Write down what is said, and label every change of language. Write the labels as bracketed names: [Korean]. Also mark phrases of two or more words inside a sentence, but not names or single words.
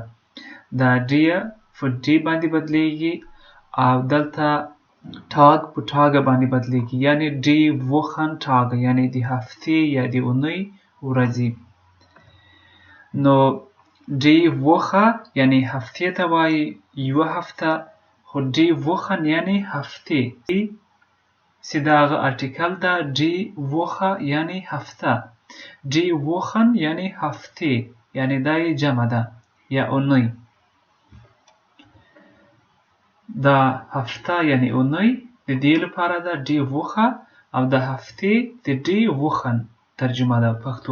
[Pashto] دا die په دی باندې بدلیږي او دلته تاگ په تاګه باندې بدلیږي، یعنی [German] die Wochentag [Pashto] یعنی د هفتې یا د اونۍ ورځې. نو [German] die Woche [Pashto] یعنی هفتې ته وایي یوه هفته، خو [German] die Wochen [Pashto] یعنی هفتې چې د هغه ارټیکل ده [German] die Woche [Pashto] یعنی هفته. [German] die Wochen [Pashto] یعنی هفتې، یعنی دا یې جمع ده یا اونۍ. دا هفته یعنی اونۍ د دې لپاره ده [German] die Woche، [Pashto] او د هفتې د [German] die Wochen [Pashto] ترجمه ده پښتو.